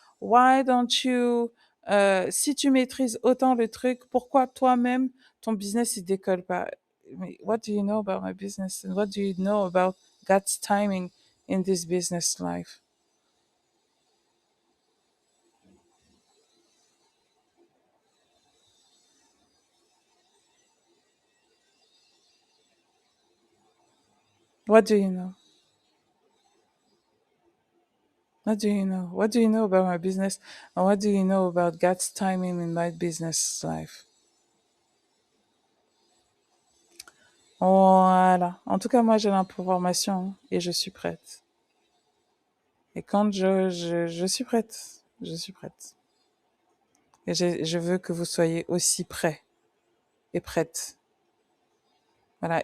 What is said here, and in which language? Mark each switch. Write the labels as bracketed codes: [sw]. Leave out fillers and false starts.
[en] Why don't you, [fr] si tu maîtrises autant le truc, pourquoi toi-même ton business il décolle pas? [en] Mais what do you know about my business? And what do you know about God's timing in this business life? What do you know? What do you know? What do you know about my business? And what do you know about God's timing in my business life? [fr] Voilà. En tout cas, moi, j'ai l'information et je suis prête. Et quand je suis prête, je suis prête. Et je veux que vous soyez aussi prêts et prêtes. Voilà.